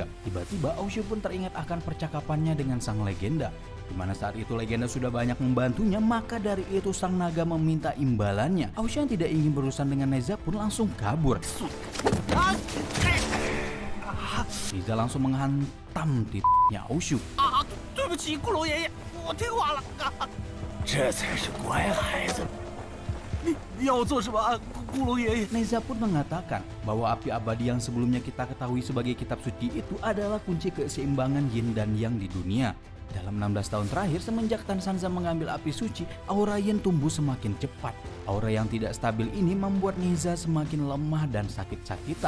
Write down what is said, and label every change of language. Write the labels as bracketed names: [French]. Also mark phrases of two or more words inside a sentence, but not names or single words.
[Indonesian] Tiba-tiba Aoshu pun teringat akan percakapannya dengan sang legenda. Di mana saat itu legenda sudah banyak membantunya, maka dari itu sang naga meminta imbalannya. Aoshu yang tidak ingin berurusan dengan Neza pun langsung kabur. Neza langsung menghantam titiknya Aoshu. [Chinese] 对不起，骷髅爷爷，我听话了。这才是乖孩子。你要我做什么？ [Indonesian] Neza pun mengatakan bahwa api abadi yang sebelumnya kita ketahui sebagai kitab suci itu adalah kunci keseimbangan yin dan yang di dunia. Dalam 16 tahun terakhir semenjak Tan Sanzang mengambil api suci, aura yin tumbuh semakin cepat. Aura yang tidak stabil ini membuat Neza semakin lemah dan sakit-sakitan.